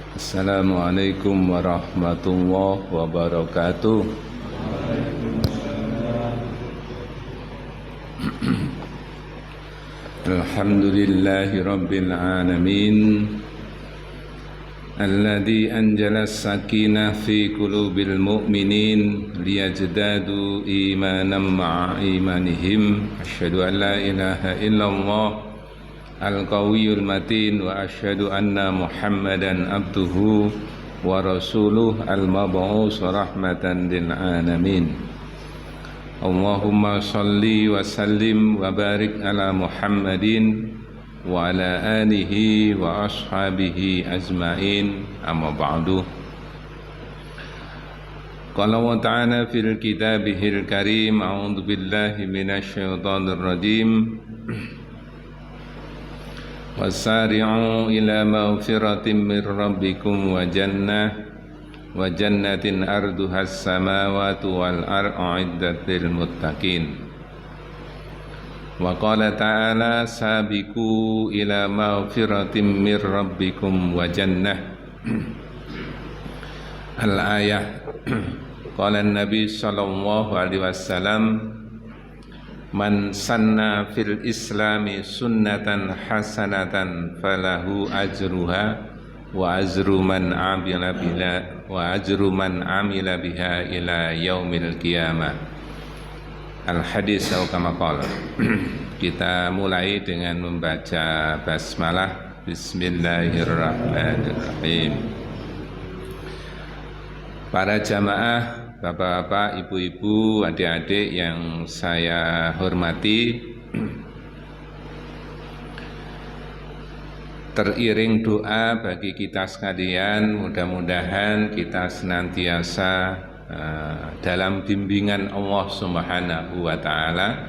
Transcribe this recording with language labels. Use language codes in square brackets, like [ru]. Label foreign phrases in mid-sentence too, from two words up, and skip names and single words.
[ar] السلام عليكم ورحمة الله وبركاته. الحمد لله رب العالمين, الذي أنزل السكينة في قلوب المؤمنين ليزدادوا إيمانا مع إيمانهم. أشهد أن لا إله إلا الله القوي المتين وأشهد أن محمدا عبده ورسوله المبعوث رحمة للعالمين. اللهم صل وسلم وبارك على محمد وعلى آله وأصحابه أجمعين، أما بعد. قال وتعالى في كتابه الكريم، أعوذ بالله من الشيطان الرجيم. وسارعوا إلى مغفرة من ربكم وجنة عرضها السماوات والأرض أعدت للمتقين. وقال تعالى سابقوا إلى مغفرة من ربكم وجنة. Al-ayah. قال النبي صلى الله عليه وسلم، من سن في الإسلام سنة حسنة فله أجرها وأجر من عمل بها إلى يوم القيامة. Al-hadis atau كما قال. [id] Kita mulai dengan membaca basmalah. Bismillahirrahmanirrahim. Para jamaah, bapak-bapak, ibu-ibu, adik-adik yang saya hormati, teriring doa bagi kita sekalian, mudah-mudahan kita senantiasa dalam bimbingan Allah [ar] سبحانه وتعالى.